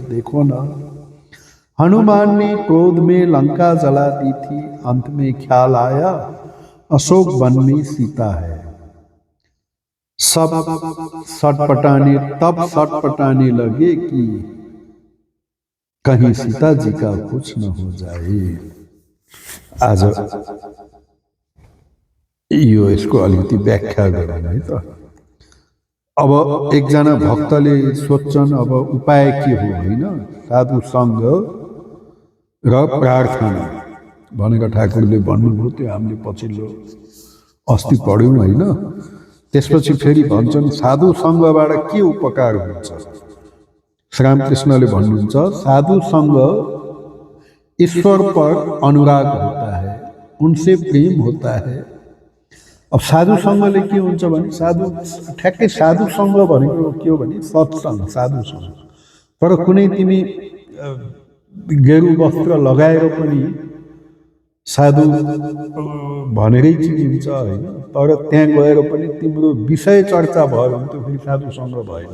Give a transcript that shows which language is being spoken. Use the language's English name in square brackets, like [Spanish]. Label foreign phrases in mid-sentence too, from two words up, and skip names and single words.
[Hindi] देखो ना, हनुमान ने क्रोध में लंका जला दी थी। अंत में ख्याल आया अशोक वन में सीता है। सब सटपटाने लगे कि कहीं सीता जी का कुछ न हो जाए। [Nepali] आज यो यसको अलिकति व्याख्या गरौँ है त। अब एकजना भक्तले सोध्छन् अब उपाय के हो, होइन? साधु सङ्ग र प्रार्थना भनेर ठाकुरले भन्नुभयो। त्यो हामीले पछिल्लो अस्ति पढ्यौँ, होइन? त्यसपछि फेरि भन्छन् साधु सङ्गबाट के उपकार हुन्छ। श्रीरामकृष्णले भन्नुहुन्छ [Hindi] साधु संग ईश्वर पर अनुराग होता है, उनसे प्रेम होता है। [Nepali] अब साधु संगले के हुन्छ भने ठ्याक्कै साधु संग भनेको के हो भने सत्संग, साधु संग। तर कुनै तिमी गेरु वस्त्र लगाएर पनि साधु भनेरै चिनिन्छ, होइन? तर त्यहाँ गएर पनि तिम्रो विषय चर्चा भयो भने त्यो फेरि साधु संग भएन।